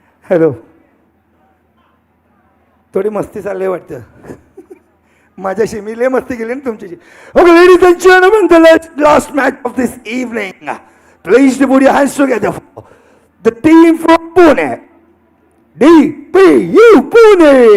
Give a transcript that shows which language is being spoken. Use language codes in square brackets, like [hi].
[mr] Hello, थोडी मस्ती चालली वाटतं. माझ्याशी मी लय मस्ती केली ना तुमच्याशी. [en] Okay ladies and gentleman, the last match of this evening. Please to put your hands together for the team from Pune, DPU Pune.